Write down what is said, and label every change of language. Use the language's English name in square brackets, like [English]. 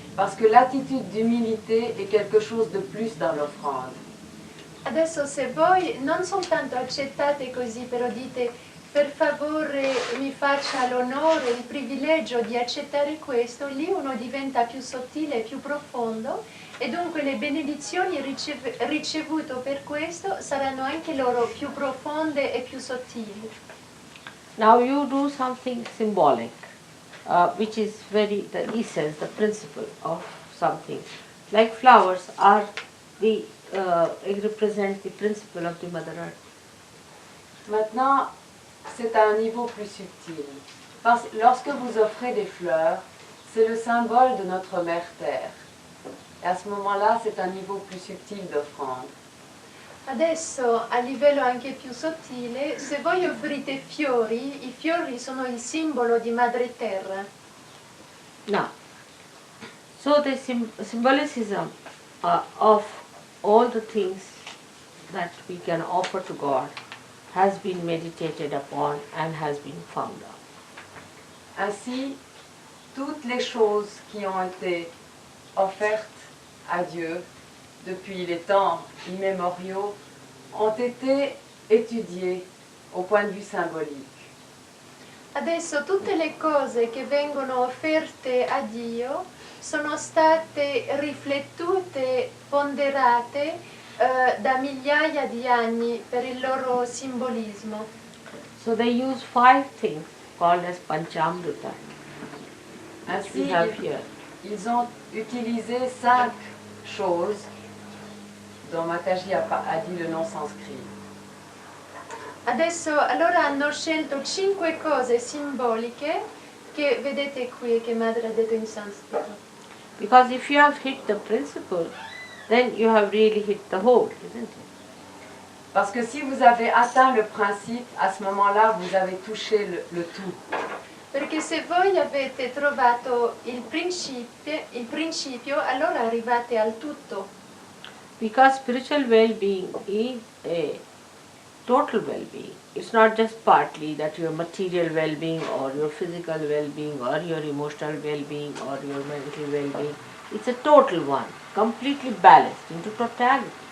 [French] Parce que l'attitude d'humilité est quelque chose de plus dans l'offrande. [Italian] Adesso se voi non soltanto accettate così, però dite per favore mi faccia l'onore, il privilegio di accettare questo, lì uno diventa più sottile e più profondo e dunque le benedizioni ricevute per questo saranno anche loro più profonde e più sottili. [English] Now you do something symbolic, which is the essence, the principle of something. Like flowers are it represents the principle of the Mother Earth. [French] Maintenant, c'est à un niveau plus subtil. Parce que lorsque vous offrez des fleurs, c'est le symbole de notre Mère Terre. Et à ce moment-là, c'est un niveau plus subtil d'offrande. [Italian] Adesso, a livello anche più sottile, se voi offrite fiori, i fiori sono il simbolo di Madre Terra. [English] Now, so the symbolicism of all the things that we can offer to God has been meditated upon and has been found out. [French] Ainsi, toutes les choses qui ont été offertes à Dieu depuis les temps immémoriaux ont été étudiées au point de vue symbolique. [Italian] Adesso tutte le cose che vengono offerte a Dio sono state riflettute, ponderate da migliaia di anni per il loro simbolismo. [English] So they use 5 things called as Panchamrita. [French] Ainsi, [English] We have here. [French] ils ont utilisé 5 choses dont Mataji a dit le nom sanskrit. [Italian] Adesso allora hanno scelto 5 cose simboliche che vedete qui che Madre ha detto in sanscrito. [English] Because if you have hit the principle, then you have really hit the whole, isn't it? [French] Parce que si vous avez atteint le principe, à ce moment-là, vous avez touché le tout. [Italian] Perché se voi avete trovato il principio, allora arrivate al tutto. [English] Because spiritual well-being is a total well-being. It's not just partly that your material well-being or your physical well-being or your emotional well-being or your mental well-being. It's a total one, completely balanced into totality.